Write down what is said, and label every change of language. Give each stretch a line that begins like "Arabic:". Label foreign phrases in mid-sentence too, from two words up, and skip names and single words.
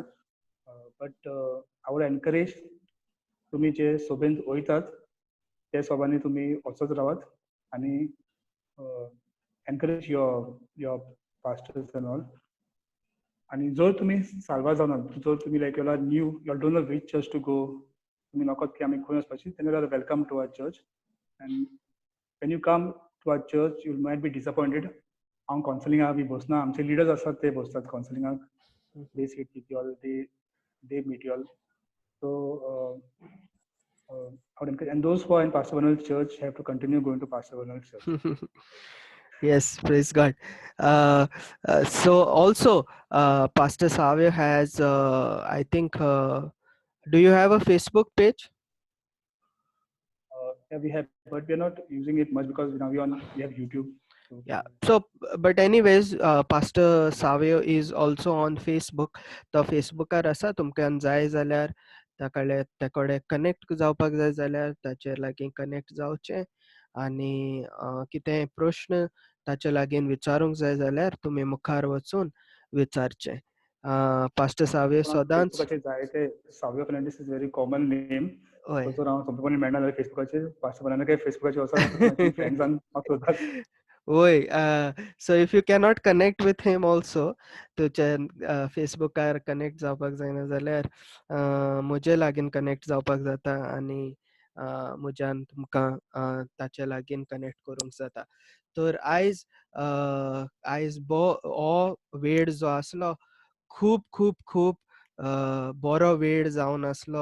English: but I would encourage
Konkani: तुमी जे सभेंत वयतात ते सभांनी तुमी वचत रावात आनी
English: encourage your pastors and all.
Konkani: आनी जर तुमी साल्वा जावना, जर तुमी
English: like you're new, you don't know which church to go,
Konkani: तुमी नकत की आमी खंय वचपाची,
English: then you are welcome to our church. and when you come to our church you might be disappointed.
Konkani: हांव कावन्सिलिंगाक बी बसना, आमचे लिडर्स आसात ते बसतात कावन्सिलिंगाक.
English: they sit with you all, they meet you all. सो and those who are in Pastor Vanal Church have to continue going to Pastor Vanal Church. Yes, praise God. So also Pastor Savio has I think do you have a Facebook page? Yeah, we have, but we are not using it much because now we have YouTube. So, Yeah. So but anyways Pastor Savio is also on Facebook.
Konkani: तो फेसबुकार आसा. तुमकां जाय जाल्यार ते कडेन कनेक्ट जावपाक जाय जाल्यार ताचेर लागीं कनेक्ट जावचें आनी कितेंय प्रश्न ताचे लागीं विचारूंक जाय जाल्यार तुमी मुखार वचून विचारचें. पास्टर सावे सदांच फेसबुकाचेर जायते
English: Savio Fernandes is very common name.
Konkani: हय. जर हांव सोंपेपणी मेळना जाल्यार फेसबुकाचेर पास्टर फर्नांडीस फेसबुकाचेर वचत मागीर फ्रेंड्सांक म्हाका सोदतात.
English: Oi, so if you cannot connect with him also,
Konkani: तुजे फेसबुकार कनेक्ट जावपाक जायना जाल्यार म्हजे लागीं कनेक्ट जावपाक जाता आनी म्हज्यान तुमकां ताचे लागीं कनेक्ट करूंक जाता. तर आयज हो वेळ जो आसलो खूब खूब खूब बरो वेळ जावन आसलो.